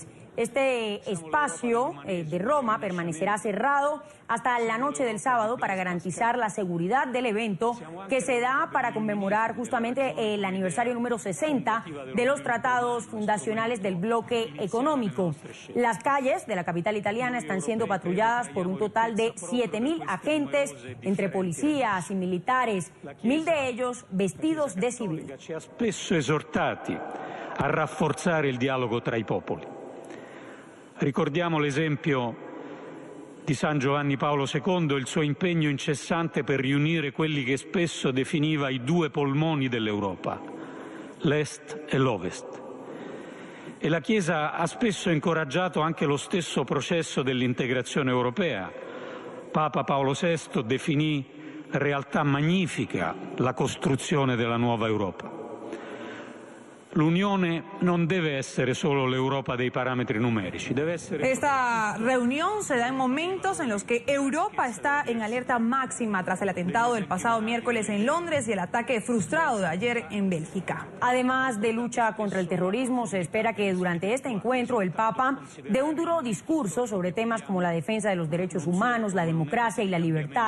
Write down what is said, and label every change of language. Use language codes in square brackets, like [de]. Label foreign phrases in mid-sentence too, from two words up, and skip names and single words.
[es] Este espacio de Roma permanecerá cerrado hasta la noche del sábado para garantizar la seguridad del evento, que se da para conmemorar justamente el aniversario número 60 de los tratados fundacionales del bloque económico. Las calles de la capital italiana están siendo patrulladas por un total de 7.000 agentes entre policías y militares, 1.000 de ellos vestidos de civil. [it] Spesso esortati a rafforzare il dialogo tra i popoli. Ricordiamo l'esempio di San Giovanni Paolo II e il suo impegno incessante per riunire quelli che spesso definiva i due polmoni dell'Europa, l'Est e l'Ovest. E la Chiesa ha spesso incoraggiato anche lo stesso processo dell'integrazione europea. Papa Paolo VI definì realtà magnifica la costruzione della nuova Europa. L'Unione non deve essere solo l'Europa dei parametri numerici, deve essere... [es] Esta reunión se da en momentos en los que Europa está en alerta máxima tras el atentado del pasado miércoles en Londres y el ataque frustrado de ayer en Bélgica. Además de lucha contra el terrorismo, se espera que durante este encuentro el Papa dé un duro discurso sobre temas como la defensa de los derechos humanos, la democracia y la libertad.